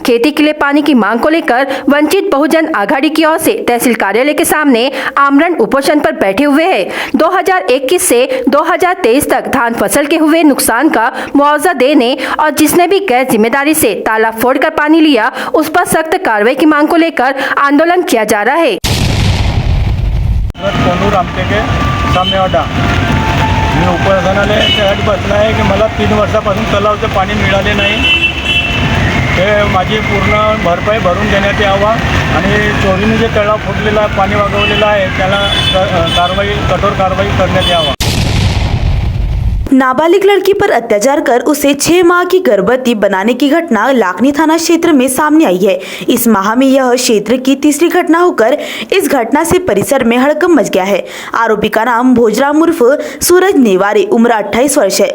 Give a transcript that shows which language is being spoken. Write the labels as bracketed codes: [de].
[hi] खेती के लिए पानी की मांग को लेकर वंचित बहुजन आघाड़ी की ओर से तहसील कार्यालय के सामने आमरण उपोषण पर बैठे हुए हैं। 2021 से 2023 तक धान फसल के हुए नुकसान का मुआवजा देने और जिसने भी गैर जिम्मेदारी से तालाब फोड़कर पानी लिया उस पर सख्त कार्रवाई की मांग को लेकर आंदोलन किया जा रहा है। [mr] कोनू रामटेके सामनेवाडा मी उपोषणाला त्यासाठी बसला आहे की मला 3 वर्षापासून तलावाचं पाणी मिळाले नाही, ते माझी पूर्ण भरपाई भरून देण्यात यावा आणि चोरीने जे तलाव फुटलेला पाणी वागवलेलं आहे त्याला कठोर कारवाई करण्यात यावा। [hi] नाबालिग लड़की पर अत्याचार कर उसे 6 माह की गर्भवती बनाने की घटना लाखनी थाना क्षेत्र में सामने आई है। इस माह में यह क्षेत्र की तीसरी घटना होकर इस घटना से परिसर में हड़कंप मच गया है। आरोपी का नाम भोजराम उर्फ सूरज नेवारे उम्र 28 वर्ष है।